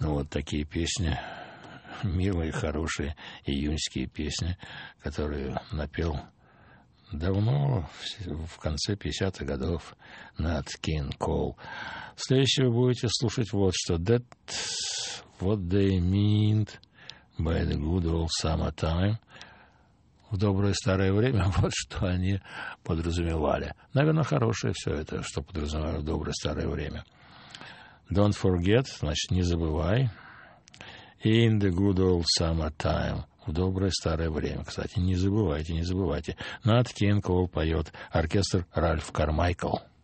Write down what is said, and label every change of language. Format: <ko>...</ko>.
<ru>Такие песни, милые, хорошие июньские песни, которые напел давно, в конце 50-х годов, Нат Кинг Коул. Следующее вы будете слушать вот что.</ru> <en>That's what they mean by the good old summer time.</en> <ru>В доброе старое время, вот что они подразумевали. Наверное, хорошее все это, что подразумевали в доброе старое время.</ru> <en>Don't forget,</en> <ru>значит, не забывай.</ru> <en>In the good old summer time.</en> <ru>В доброе старое время. Кстати, не забывайте, не забывайте. Нат Кинг Коул поет оркестр Ральф Кармайкл.</ru>